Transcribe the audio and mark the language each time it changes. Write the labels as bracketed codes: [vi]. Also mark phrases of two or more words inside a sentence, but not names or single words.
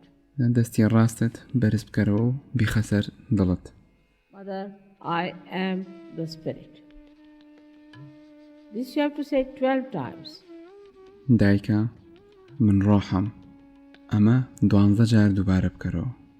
[ckb] دەستی ڕاستت بەرز بکەرەوە و بیخە سەر دڵت. [en] Mother, I am the spirit. This you have to say 12 times. [ckb] دایکە من ڕۆحم. ئەمە 12 جار دووبارە بکەرەوە.